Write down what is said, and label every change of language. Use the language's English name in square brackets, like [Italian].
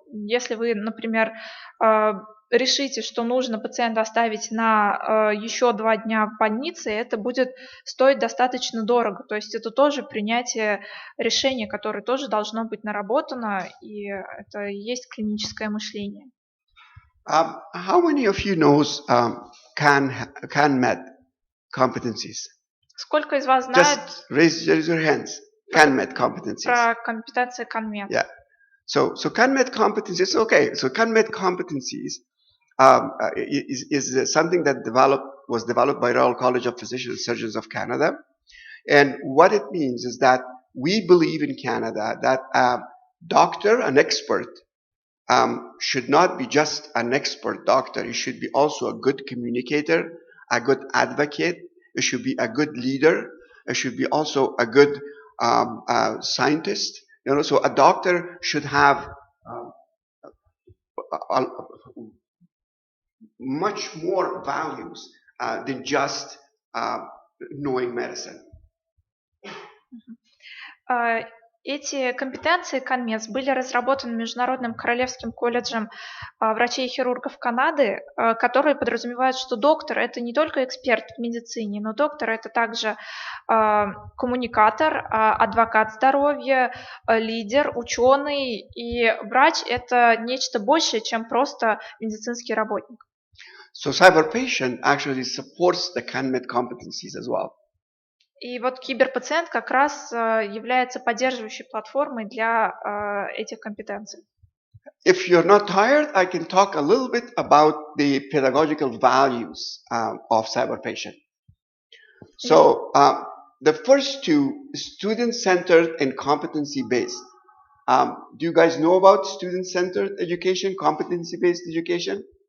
[Russian] Если вы, например, решите, что нужно пациента оставить на еще 2 дня в больнице, это будет стоить достаточно дорого. То есть это тоже принятие решения, которое тоже должно быть наработано, и это и есть клиническое мышление. [English] How many of you knows CAN-MED competencies? [Russian] Сколько из вас знает [English] Just raise your hands. CAN-MED competencies. [Russian] про компетенции CAN-MED? [English] Yeah. So CAN-MED competencies. Okay. So CAN-MED competencies is something that was developed by Royal College of Physicians and Surgeons of Canada, and what it means is that we believe in Canada that a doctor, an expert, should not be just an expert doctor. He should be also a good communicator, a good advocate. It should be a good leader. It should be also a good scientist. So a doctor should have much more values than just knowing medicine. [Russian] Эти компетенции КАНМЕЦ были разработаны Международным Королевским колледжем врачей и хирургов Канады, которые подразумевают, что доктор – это не только эксперт в медицине, но доктор – это также коммуникатор, адвокат здоровья, лидер, ученый, и врач – это нечто большее, чем просто медицинский работник. [English] So cyber patient actually supports the CANMED competencies as well. [Russian] И вот киберпациент как раз является поддерживающей платформой для этих компетенций. [English] If you're not tired, I can talk a little bit about the pedagogical values of cyber patient. So the first two, student-centered and competency-based. Do you guys know about student-centered education, competency-based education?